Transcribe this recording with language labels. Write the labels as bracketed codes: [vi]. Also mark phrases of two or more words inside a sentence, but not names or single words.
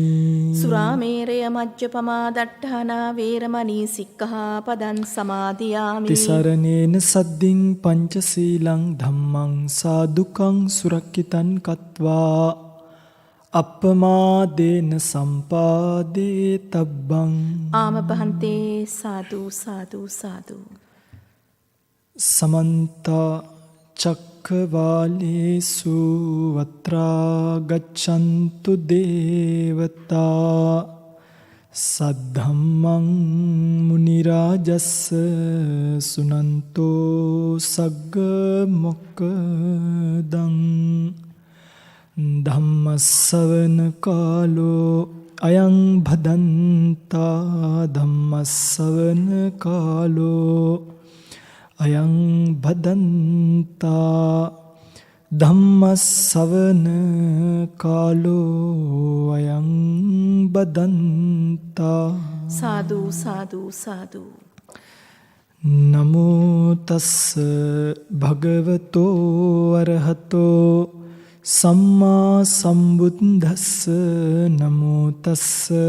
[pi] සුරාමේරය මජ්ජපමා දට්ඨානා වේරමණී සික්ඛාපදං සමාදියාමි. තිසරණේන සද්දින් පංචශීලං ධම්මං සාදුකං සුරක්ඛිතං කତ୍වා අප්පමාදේන සම්පාදේ තබ්බං. ආම බහන්තේ සාදු සාදු සාදු. සමන්ත චක්කවාලේසු වත්‍රා ගච්ඡන්තු දේවතා සද්ධම්මං මුනි රාජස්ස සුනන්තෝ සග්ග මොක්ඛදං ධම්මස්සවන කාලෝ අයං භදන්තා ධම්මස්සවන කාලෝ අයං භදන්තා ධම්මස්සවන කාලෝ අයං බදන්තා සාදු සාදු සාදු. නමෝ තස්ස භගවතෝ අරහතෝ සම්මා සම්බුද්දස්ස නමෝ තස්ස